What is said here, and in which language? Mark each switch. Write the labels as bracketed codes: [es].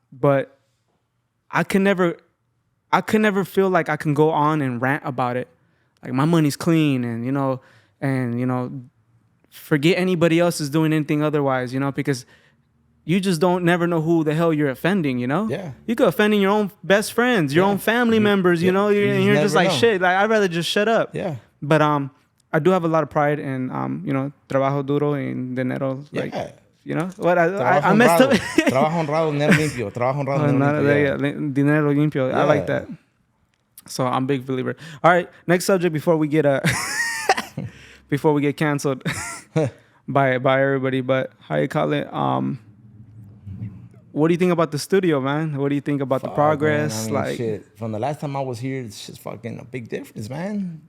[en] But I can never feel like I can go on and rant about it, like my money's clean and forget anybody else is doing anything otherwise, because you just never know who the hell you're offending, Yeah. You could offending your own best friends, your own family members, you're just like, shit, like, I'd rather just shut up. Yeah. But I do have a lot of pride in, [es] trabajo duro [en] and dinero, like, what I messed up. [es] Trabajo honrado, dinero limpio. Trabajo honrado, dinero limpio. Dinero limpio. [en] I like that. So I'm a big believer. All right, next subject before we get canceled by everybody, but how you call it? What do you think about the studio, man? What do you think about the progress? Man, like, shit. From the last time I was here, it's just fucking a big difference, man.